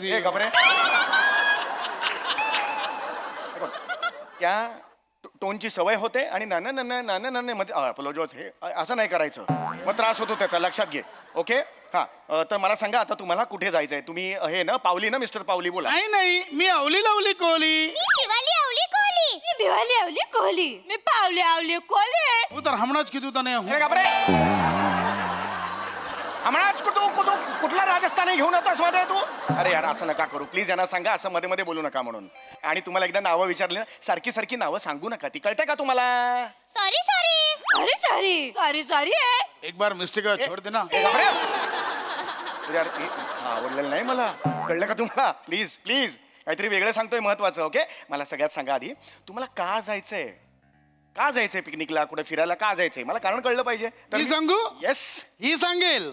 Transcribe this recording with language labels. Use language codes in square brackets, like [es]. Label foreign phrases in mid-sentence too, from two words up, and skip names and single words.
[mr] ए घाबरे त्या टोनची सवय होते आणि नाना मध्ये अपोलोजॉज हे असं नाही करायचं मग त्रास होतो त्याचा लक्षात घे ओके हा तर मला सांगा आता तुम्हाला कुठे जायचंय तुम्ही हे ना पावली ना मिस्टर पावली बोला नाही नाही मी अवली लावली कोहली मी शिवाली आवली कोहली मी भिवाली आवली कोहली मी पावली आवली कोहली [gu] હું તાર હમણાં જ કીધું તને હું [mr] ए घाबरे हमणाच कुठला राजस्थानी घेऊन येतोस मध्ये तू अरे यार असं नका करू प्लीज यांना सांगा असं मध्ये मध्ये बोलू नका म्हणून आणि तुम्हाला एकदा नावं विचारली ना सारखी सारखी नावं सांगू नका ती कळते का तुम्हाला [en] sorry sorry sorry sorry sorry sorry [hi] एक बार मिस्टेक छोड़ देना [mr] ए घाबरे यार हा आवडलेलं नाही मला कळलं का तुम्हाला [en] please please [mr] काहीतरी वेगळं सांगतोय महत्वाचं ओके मला सगळ्यात सांगा आधी तुम्हाला का जायचंय पिकनिकला कुठे फिरायला का जायचंय मला कारण कळलं पाहिजे मी सांगू येस ही सांगेल